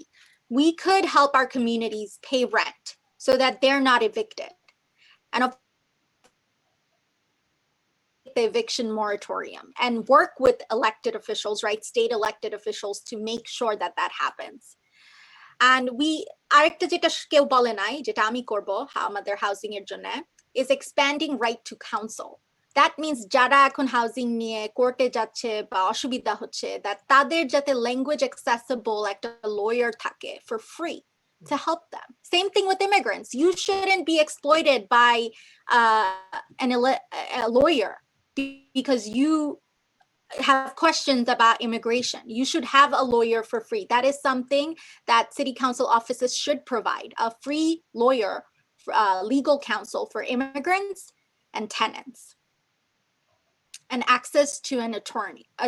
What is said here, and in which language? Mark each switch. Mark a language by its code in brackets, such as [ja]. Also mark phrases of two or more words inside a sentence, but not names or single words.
[en] We could help our communities pay rent so that they're not evicted. And of the eviction moratorium and work with elected officials, right? State elected officials to make sure that that happens. And we, [bn] আরেকটা যেটা কেউ বলে নাই, যেটা আমি করবো, আমাদের housing এর জন্যে, [en] is expanding right to counsel. That means [bn] যারা এখন housing নিয়ে court এ যাচ্ছে বা অসুবিধা হচ্ছে, that তাদের যাতে [en] language accessible [bn] ekta lawyer thake [en] for free to help them. Same thing with immigrants. You shouldn't be exploited by a lawyer because you have questions about immigration. You should have a lawyer for free. That is something that city council offices should provide, a free lawyer, legal counsel for immigrants and tenants, and access to an attorney.